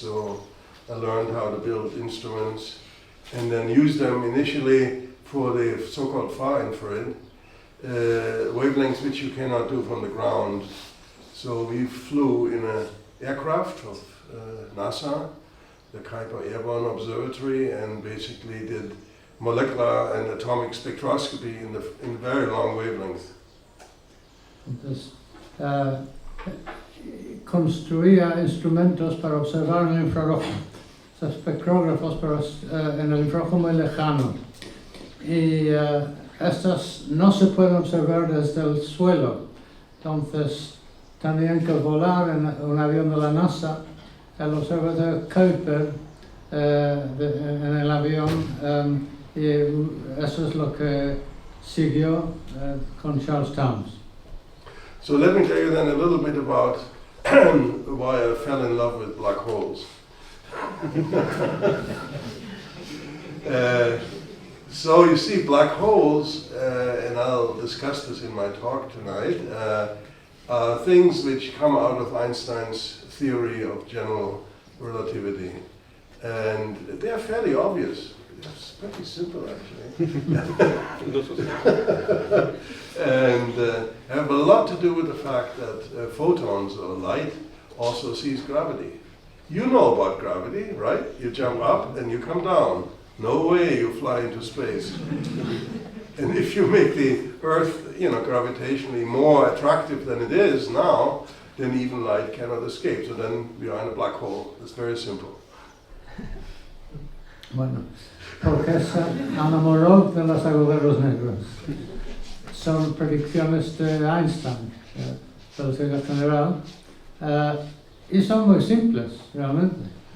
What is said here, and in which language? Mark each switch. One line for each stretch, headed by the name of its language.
English: So I learned how to build instruments and then use them initially for the so-called far infrared wavelengths which you cannot do from the ground. So we flew in an aircraft of NASA, the Kuiper Airborne Observatory, and basically did molecular and atomic spectroscopy in very long wavelengths.
Spanish: Entonces, construía instrumentos para observar en el infrarrojo, o sea, espectrógrafos en el infrarrojo muy lejano. Y estos no se pueden observar desde el suelo, entonces tenían que volar en un avión de la NASA, el observatorio Kuiper en el avión, y eso es lo que siguió con Charles Towns.
English: So let me tell you then a little bit about why I fell in love with black holes. So you see, black holes, and I'll discuss this in my talk tonight, are things which come out of Einstein's theory of general relativity. And they're fairly obvious. It's pretty simple, actually. And have a lot to do with the fact that photons or light also sees gravity. You know about gravity, right? You jump up and you come down. No way you fly into space. And if you make the Earth, gravitationally more attractive than it is now, then even light cannot escape. So then we are in a black hole. It's very simple.
Spanish: Bueno, porque se enamoró de los agujeros negros. Son predicciones de Einstein, velocidad general, y son muy simples, realmente.